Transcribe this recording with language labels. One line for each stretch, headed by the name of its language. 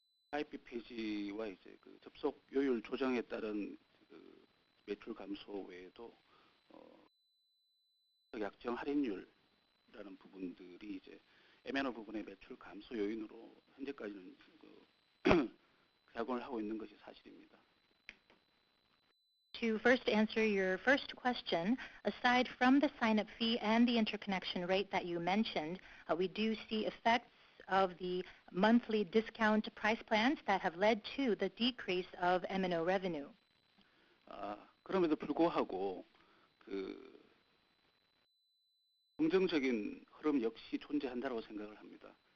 Korean: 가입비 폐지와 이제 접속료율 조정에 따른 매출 감소 외에도 약정 할인율이라는 부분들이 이제 MNO 부분의 매출 감소 요인으로 현재까지는 작용을 하고 있는 것이 사실입니다.
English: To first answer your first question, aside from the sign-up fee and the interconnection rate that you mentioned, we do see effects of the monthly discount price plans that have led to the decrease of MNO revenue.
Korean: 그럼에도 불구하고 긍정적인 흐름 역시 존재한다고 생각을 합니다.